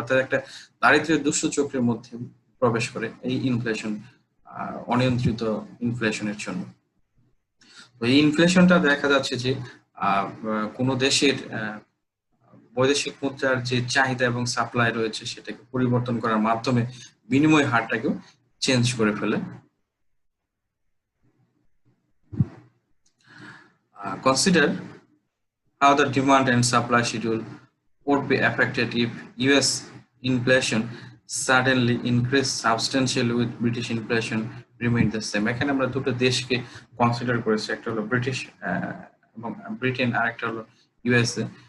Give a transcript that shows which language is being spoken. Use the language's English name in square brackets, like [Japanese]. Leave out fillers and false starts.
[Bangla] অর্থাৎ একটা দারিদ্র্যের দুষ্ট চক্রের মধ্যে প্রবেশ করে এই ইনফ্লেশন, অনিয়ন্ত্রিত ইনফ্লেশনের জন্য। তো এই ইনফ্লেশনটা দেখা যাচ্ছে যে কোনো দেশের বৈদেশিক মুদ্রার যে চাহিদা এবং সাপ্লাই রয়েছে সেটাকে পরিবর্তন করার মাধ্যমে বিনিময় হারটাকেও চেঞ্জ করে ফেলে। [English] Consider how the demand and supply schedule would be affected if US inflation suddenly increased substantially with British inflation remained the same. [Bangla] এখানে আমরা দুটো দেশকে কনসিডার করেছি, একটা হলো ব্রিটিশ এবং ব্রিটেন, আর একটা হলো ইউএসএ।